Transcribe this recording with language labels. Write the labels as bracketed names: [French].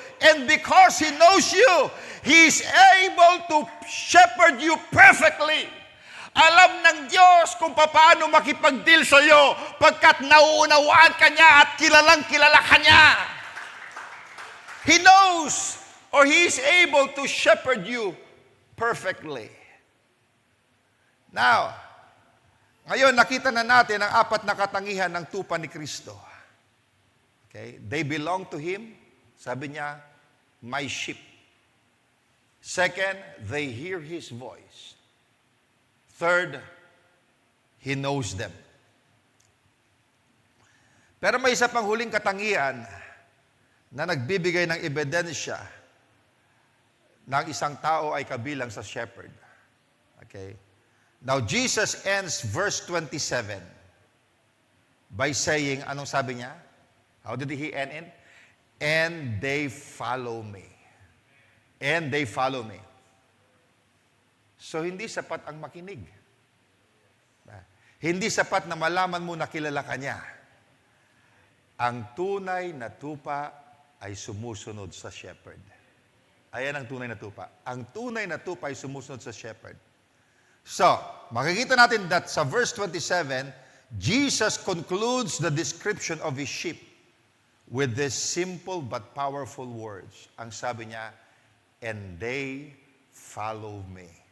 [English] And because He knows you, He is able to shepherd you perfectly. [Filipino] Alam ng Diyos kung paano makipag-deal sa iyo pagkat nauunawaan ka niya at kilalang-kilala ka niya. [English] He knows or He is able to shepherd you perfectly. [Filipino] Now, ngayon nakita na natin ang apat na katangihan ng tupa ni Kristo. [English] Okay? They belong to Him. [Filipino] Sabi niya, [English] my sheep. Second, they hear His voice. Third, He knows them. [Filipino] Pero may isa pang huling katangian na nagbibigay ng ebidensya ng isang tao ay kabilang sa shepherd. [English] Okay? Now, Jesus ends verse 27 by saying, [Filipino] anong sabi niya? [English] How did He end it? And they follow me. And they follow me. [Filipino] So, hindi sapat ang makinig. Hindi sapat na malaman mo na kilala ka niya. Ang tunay na tupa ay sumusunod sa shepherd. Ayan ang tunay na tupa. Ang tunay na tupa ay sumusunod sa shepherd. So, makikita natin [English] that sa verse 27, Jesus concludes the description of His sheep with these simple but powerful words. [Filipino] Ang sabi niya, [English] and they follow me.